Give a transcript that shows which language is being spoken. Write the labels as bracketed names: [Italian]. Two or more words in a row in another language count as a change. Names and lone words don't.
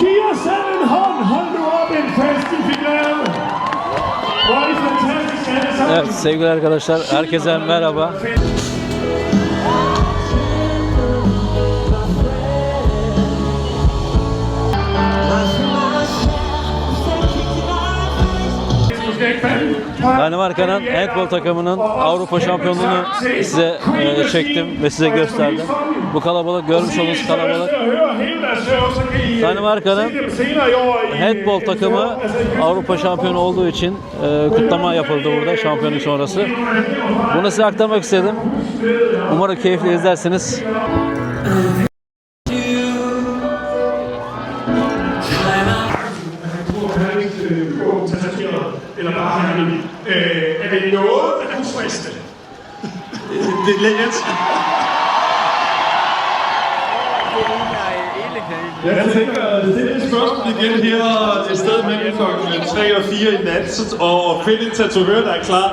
[Danish] mig selv en hånd. Hold nu op en fest i finalen. Hvor er I fantastiske alle sammen. [Turkish] Evet sevgili arkadaşlar, herkese merhaba. Danimarka'nın handball takımının Avrupa şampiyonluğunu size çektim ve size gösterdim. Bu kalabalık, görmüş olduğunuz kalabalık. Danimarka'nın handball takımı Avrupa şampiyonu olduğu için kutlama yapıldı burada şampiyonluk sonrası. Bunu size aktarmak istedim. Umarım keyifli izlersiniz. [Danish] Eller bare er det noget, der kunne friste? Det er let. Jeg tænker at stille et spørgsmål igen her et sted mellem klokken 3 og 4 i nat og finde en tatovør, der er klar.